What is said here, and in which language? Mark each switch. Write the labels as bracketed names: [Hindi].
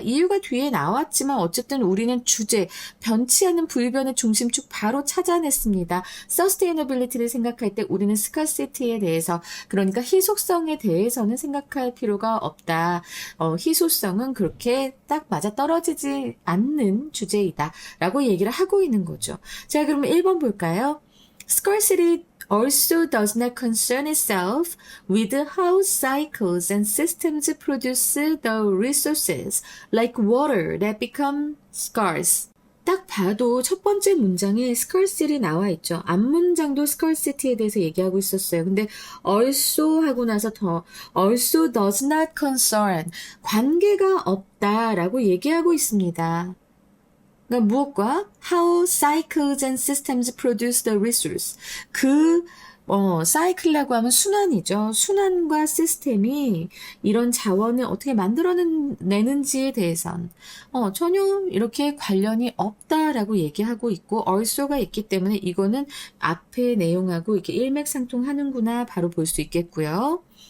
[Korean] 이유가 뒤에 나왔지만 어쨌든 우리는 주제, 변치 않는 불변의 중심축 바로 찾아냈습니다. sustainability를 생각할 때 우리는 scarcity에 대해서, 그러니까 희소성에 대해서는 생각할 필요가 없다. 희소성은 그렇게 딱 맞아떨어지지 않는 주제이다 라고 얘기를 하고 있는 거죠. 자, 그러면 1번 볼까요? [English] Scarcity also does not concern itself with how cycles and systems produce the resources like water that become scarce. [Korean] 딱 봐도 첫 번째 문장에 scarcity 나와 있죠. 앞문장도 scarcity에 대해서 얘기하고 있었어요. 근데 also 하고 나서 [English] also does not concern, [Korean] 관계가 없다라고 얘기하고 있습니다. 그러니까 무엇과? [English] How cycles and systems produce the resource. [Korean] 사이클이라고 하면 순환이죠. 순환과 시스템이 이런 자원을 어떻게 만들어내는지에 대해선 전혀 이렇게 관련이 없다라고 얘기하고 있고 also가 있기 때문에 이거는 앞의 내용하고 이렇게 일맥상통하는구나 바로 볼 수 있겠고요.